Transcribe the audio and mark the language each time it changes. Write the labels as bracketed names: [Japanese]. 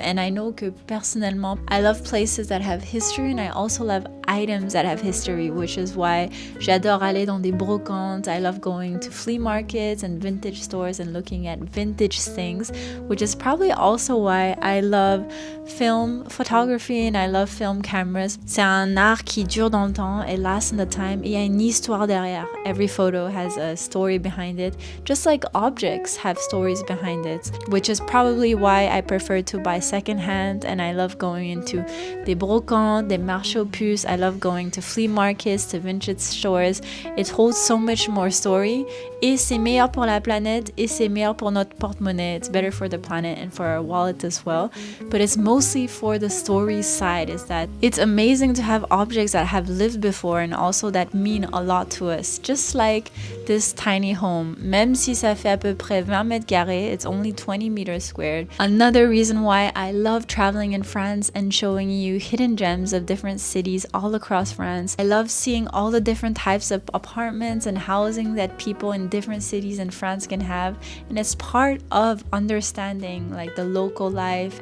[English] And I know [French] que personnellement, [English] I love places that have history and I also love items that have history, which is why [French] j'adore aller dans des brocantes. [English] I love going to flea markets and vintage stores and looking at vintage things, which is probably also why I love film photography and I love film cameras. [French] C'est un art qui dure dans le temps, [English] it lasts in the time, [French] et il y a une histoire derrière. [English] Every photo has a story behind it, just like objects have stories behind it, which is probably why I prefer to buy secondhand and I love going into [French] des brocantes, des marchés aux puces. [English] I love going to flea markets, to vintage stores. It holds so much more story. [French] Et c'est meilleur pour la planète et c'est meilleur pour notre porte-monnaie. [English] It's better for the planet and for our wallet as well. But it's mostly for the story side, is that it's amazing to have objects that have lived before and also that mean a lot to us. Just like this tiny home. [French] Même si ça fait à peu près 20 mètres carrés, [English] it's only 20 meters squared. Another reason why I love traveling in France and showing you hidden gems of different cities all all across France. I love seeing all the different types of apartments and housing that people in different cities in France can have, and it's part of understanding like the local life.